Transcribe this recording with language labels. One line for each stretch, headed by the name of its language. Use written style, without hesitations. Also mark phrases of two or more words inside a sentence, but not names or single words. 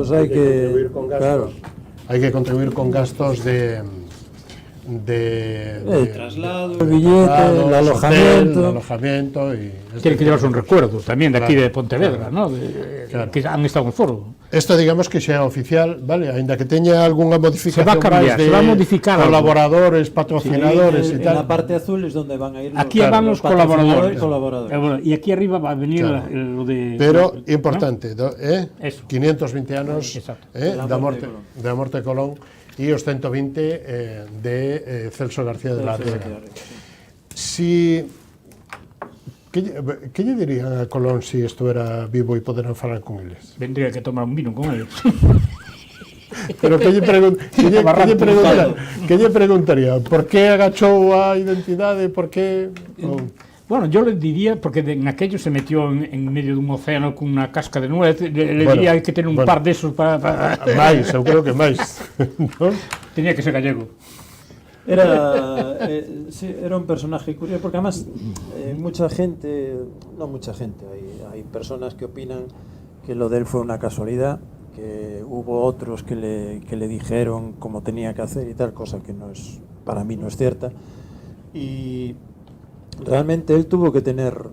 Spanish: pues hay que claro. Hay que contribuir con gastos de traslado, el billete, el alojamiento y tiene que llevarse un recuerdo también de aquí de Pontevedra, ¿no? Que han estado en el foro. Esto digamos que sea oficial, vale,
Galician: ainda que teña algunha modificación
Spanish: se va a cambiar, se va a modificar colaboradores, patrocinadores y tal. En la parte azul es donde van a ir aquí van los colaboradores. Y aquí arriba va a venir lo de... Pero importante,
Galician: ¿no? 520 anos da morte de Colón e os 120 de Celso García de la Riega. Que lle dirían a Colón se estuera vivo e poderan falar con eles? Vendría que tomar un vino con eles. Pero que lle preguntaría? Por que agachou a identidade? Por que...
Spanish: Bueno, yo le diría, porque en aquello se metió en medio de un océano con una casca de nuez, le diría hay que tener un par de esos para...
Galician: Máis, eu creo que máis. ¿No?
Spanish: Tenía que ser gallego. Era un personaje curioso, porque además mucha gente, hay personas que opinan que lo de él fue una casualidad, que hubo otros que le dijeron cómo tenía que hacer y tal, cosa que para mí no es cierta, y realmente él tuvo que tener